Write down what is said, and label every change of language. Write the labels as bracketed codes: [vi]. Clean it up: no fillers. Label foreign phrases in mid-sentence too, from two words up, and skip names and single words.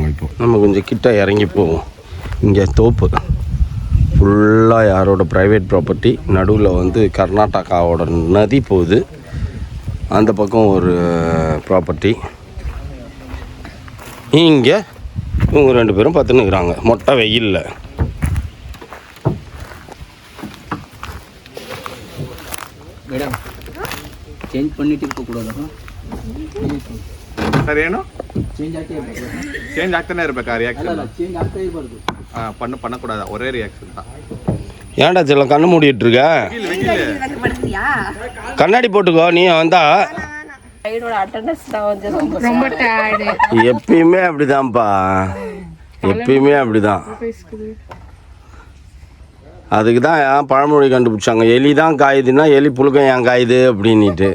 [ta] இப்போ நம்ம கொஞ்சம் கிட்ட இறங்கி போவோம். இங்கே தோப்பு ஃபுல்லாக யாரோட [en] private property. [ta] நடுவில் வந்து கர்நாடகாவோட நதி போகுது. அந்த பக்கம் ஒரு ப்ராப்பர்ட்டி. இங்கே இவங்க 2 பேரும் பார்த்துன்னுக்குறாங்க மொட்டை வெயிலில். [en] madam change [ta] பண்ணிட்டு இருக்க கூடாதா? [kn] ಸರ್ ಏನು ಚೇಂಜ್ ಆಗ್ತಾನೆ ಇರಬೇಕಾ ರಿಯಾಕ್ಷನ್? ಅಲ್ಲ ಚೇಂಜ್ ಆಗ್ತಾ ಇರಬಾರ್ದು. [ta] பண்ணக்கூடாது, ஒரே ரியாக்ஷன் தான். ஏன்டா செல்லம் கண்ணு மூடிட்டு இருக்க? கண்ணாடி போட்டுக்கோ. நீ வந்தா ரொம்ப டயர்டு. எப்பயுமே அப்படிதான்ப்பா, எப்பயுமே அப்படிதான். அதுக்கு தான் பழமொழி கண்டுபிடிச்சாங்க, எலி தான் காயுதுன்னா எலி புழுக்கம் ஏன் காயுது அப்படின்ட்டு.